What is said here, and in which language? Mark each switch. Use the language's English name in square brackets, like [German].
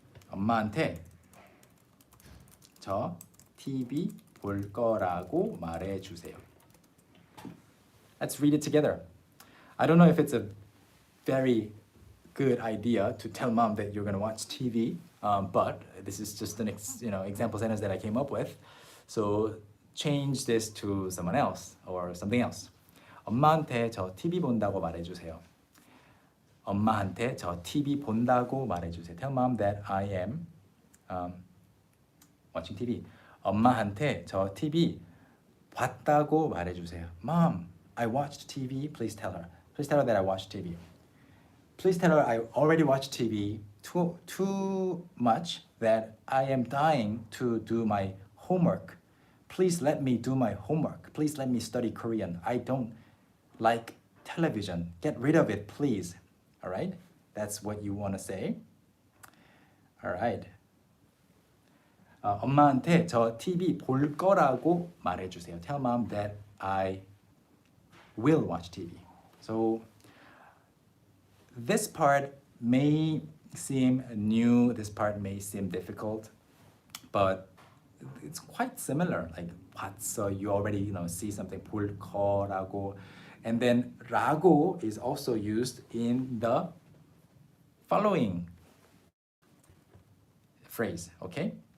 [Korean] 엄마한테 저 TV 볼 거라고 말해주세요. [English] Let's read it together. I don't know if it's a very good idea to tell mom that you're going to watch TV, but this is just an example sentence that I came up with. So change this to someone else or something else. [Korean] 엄마한테 저 TV 본다고 말해주세요. 엄마한테 저 TV 본다고 말해주세요. [English] Tell mom that I am watching TV. [Korean] 엄마한테 저 TV 봤다고 말해주세요. [English] Mom, I watched TV. Please tell her. Please tell her that I watched TV. Please tell her I already watched TV too much that I am dying to do my homework. Please let me do my homework. Please let me study Korean. I don't like television. Get rid of it, please. All right? That's what you want to say. All right. [Korean] 엄마한테 저 TV 볼 거라고 말해주세요. [English] Tell mom that I will watch TV. So this part may seem new. This part may seem difficult, but it's quite similar. Like 봤어, you already see something. [Korean] 볼 거라고, [English] and then 라고 is also used in the following phrase. Okay.